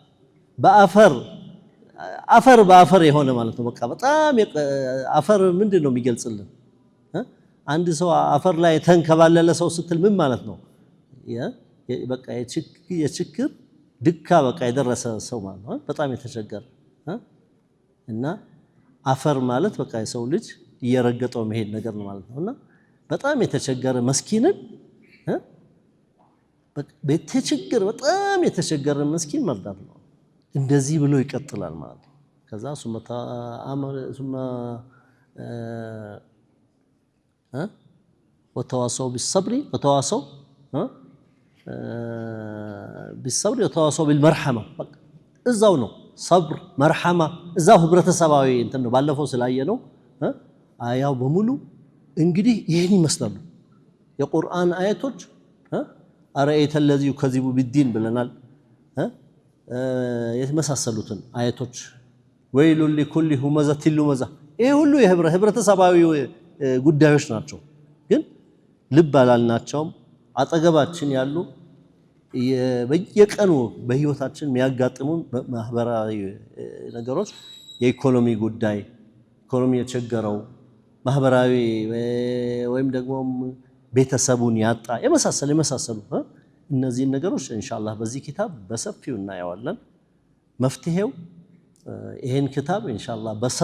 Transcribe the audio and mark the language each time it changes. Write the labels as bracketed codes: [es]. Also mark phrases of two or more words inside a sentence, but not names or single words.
[am] በአፈር የሆነ ማለት ነው በቃ በጣም አፈር ምንድነው የሚገልጽልን አንድ ሰው አፈር ላይ ተንከባለለ ሰው ስትል ምን ማለት ነው በቃ የችግር ድካ በቃ የደረሰ ሰው ማለት ነው በጣም የተቸገረ እና አፈር ማለት በቃ የሰው ልጅ እየረገጠው መሄድ ነገር ነው ማለት ነውና በጣም የተቸገረ መስኪንን በተቸገረ በጣም የተቸገረ መስኪን መርዳት ነው እንደዚህ ብሎ ይቀጥላል ማለት ነው ከዛ [ar] وتواصوا بالصبر وتواصوا وتواصوا بالمرحمة [am] እዛው ነው [ar] صبر مرحمة [am] እዛው ህብረተሰባዊ እንትን ነው ባለፈው ስላየ ነው አያው በሙሉ እንግዲህ ይሄን ይመስላሉ የቁርአን አያቶች አረአይተ [ar] الذي يكذب بالدين [am] ብለናል የተመሳሰሉትን አያቶች ወይሉ [ar] لكل همزة لمزة [am] ይሄ ሁሉ የህብረተሰባዊ ጉዳዮች ናቸው ግን ልብ አላልናቸውም አጠገባችን ያሉ በየቀኑ በህይወታችን የሚያጋጥሙን ማህበራዊ ነገሮች የኢኮኖሚ ጉዳይ ኢኮኖሚ የቸገረው ማህበራዊ ወይም ደግሞ ቤተሰቡን ያጣ የመሳሰሉ እነዚህ ነገሮች ኢንሻአላህ በዚህ ኪታብ በሰፊው እናያለን መፍትሄው ይሄን ኪታብ ኢንሻአላህ